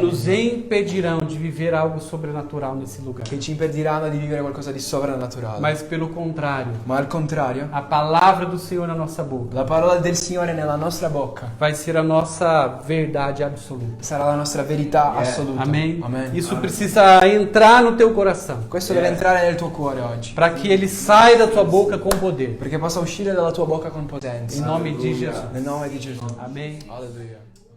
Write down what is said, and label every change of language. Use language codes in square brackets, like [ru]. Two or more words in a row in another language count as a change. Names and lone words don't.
[pt] nos impedirão de viver algo sobrenatural nesse lugar. [it] che ci impediranno di vivere qualcosa di sovrannaturale. [pt] Mas pelo contrário, [it] Ma al contrario, [pt] a palavra do Senhor na nossa boca [it] la parola del Signore nella nostra bocca [pt] vai ser a nossa verdade absoluta. [it] sarà la nostra verità assoluta. [pt] Amém? [it] Amen. [pt] Isso precisa entrar no teu coração, [it] Questo deve entrare nel tuo cuore oggi, [pt] para que ele saia da tua boca com poder. [it] perché possa uscire dalla tua bocca con [pt] Em [it] potenza. [pt] nome de Jesus. [it] Nel nome di Gesù. [pt] Amém. [it] Alleluia.